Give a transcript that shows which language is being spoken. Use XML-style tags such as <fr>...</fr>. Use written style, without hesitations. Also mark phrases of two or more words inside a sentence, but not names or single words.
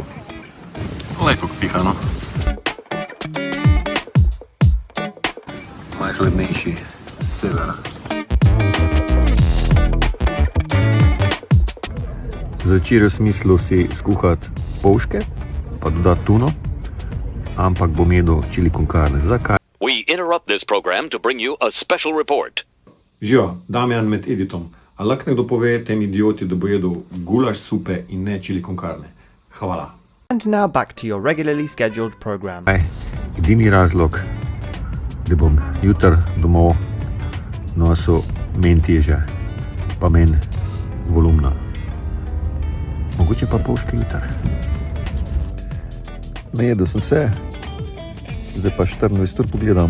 <sl>Lepo piha, no. Malo hladnejši severa. Začer v smislu si skuhati polške, pa dodati tuno, ampak bom jedel čili con carne. Zakaj?</sl> <en>We interrupt this program to bring you a special report.</en> <sl>Živijo, Damjan med editom. A lahko nekdo pove tem idioti, da bo jedel gulaš supe in ne čili con carne? Hvala.</sl> <en>And now back to your regularly scheduled program.</en> <sl>Edini razlog, da bom jutr domov nosil men teže, pa men volumna. Mogoče pa boški jutr. Najedel sem se, zdaj pa 24 ur pogledam.</sl>